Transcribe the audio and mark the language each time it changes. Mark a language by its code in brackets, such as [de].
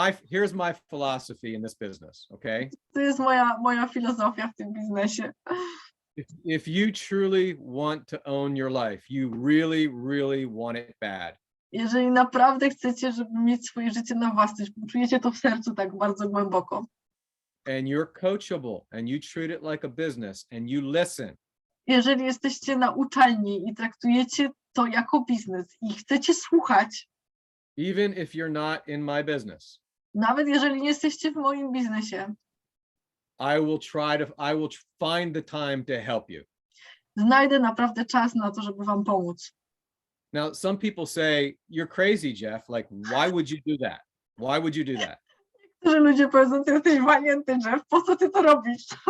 [en] Here's my philosophy in this business. Okay. [pl] To jest moja filozofia w tym biznesie. [en] If you truly want to own your life, you really, really want it bad. [pl] Jeżeli naprawdę chcecie, żeby mieć swoje życie na własność, czujecie to w sercu tak bardzo głęboko. [en] And you're coachable and you treat it like a business and you listen. [pl] Jeżeli jesteście nauczalni i traktujecie to jako biznes i chcecie słuchać. [en] Even if you're not in my business. [pl] Nawet jeżeli nie jesteście w moim biznesie. [en] I will find the time to help you. [pl] Znajdę naprawdę czas na to, żeby wam pomóc. [en] Now, some people say, you're crazy, Jeff. Like, why would you do that? Why would you do that? [pl] Niektórzy ludzie powiedzą, ty jesteś walnięty, Jeff, po co ty to robisz?